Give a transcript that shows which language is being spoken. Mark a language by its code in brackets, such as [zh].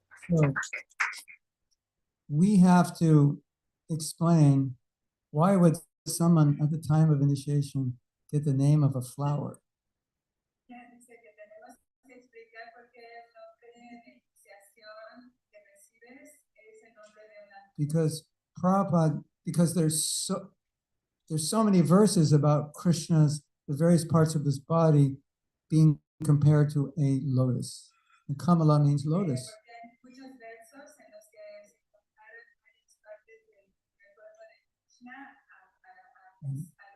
[en] So, we have to explain why would someone at the time of initiation get the name of a flower? [es] Dice que tenemos que explicar por qué el nombre de iniciación que recibes es el nombre de una. [en] Because Prabhupada, because there's so many verses about Krishna's, the various parts of his body being compared to a lotus. And Kamala means lotus. [es] Muchos versos en los que se comparan varias partes del cuerpo de Krishna a los locos.